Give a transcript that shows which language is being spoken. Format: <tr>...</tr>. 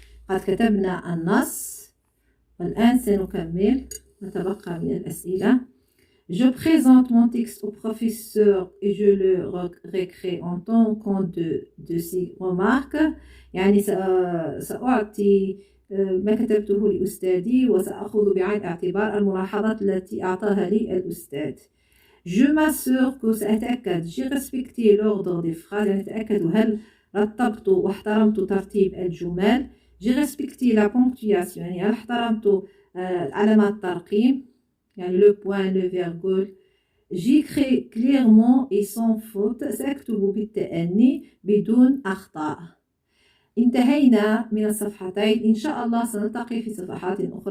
<ar>قد كتبنا النص والآن سنكمل ما تبقى من الأسئلة.</ar> <fr>Je présente mon texte au professeur et je le récrée en tant compte de ses remarques.</fr> <ar>يعني سأعطي ما كتبته لأستاذي وسأخذ بعين الاعتبار الملاحظات التي أعطاها لي الأستاذ.</ar> <fr>Je m'assure que</fr> <ar>سأتأكد</ar> <fr>j'ai respecté l'ordre des phrases</fr> <ar>يعني أتأكد هل رتبت واحترمت ترتيب الجمل.</ar> <fr>j'ai respecté la ponctuation</fr> <ar>يعني هل احترمت علامات الترقيم يعني</ar> <fr>le point le virgule. j'écris clairement et sans faute</fr> <ar>سأكتب بالتأني بدون أخطاء. انتهينا من الصفحتين إن شاء الله سنلتقي في صفحات أخرى.</ar>